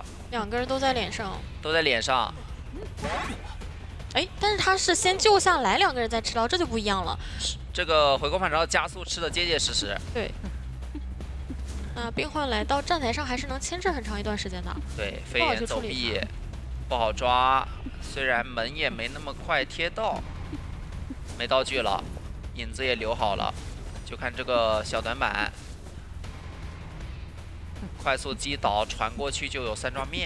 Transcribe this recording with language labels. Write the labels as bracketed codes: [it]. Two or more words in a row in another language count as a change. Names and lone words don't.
[zh] 兩個人都在臉上。都在臉上。哎，但是他是先救下來，兩個人再吃到，這就不一樣了。這個回光返照加速吃的結結實實。對。那病患來到站台上還是能牽制很長一段時間的。對，飛檐走壁不好抓，雖然門也沒那麼快貼到，沒道具了，影子也留好了，就看這個小短板，快速擊倒傳過去就有3抓滅。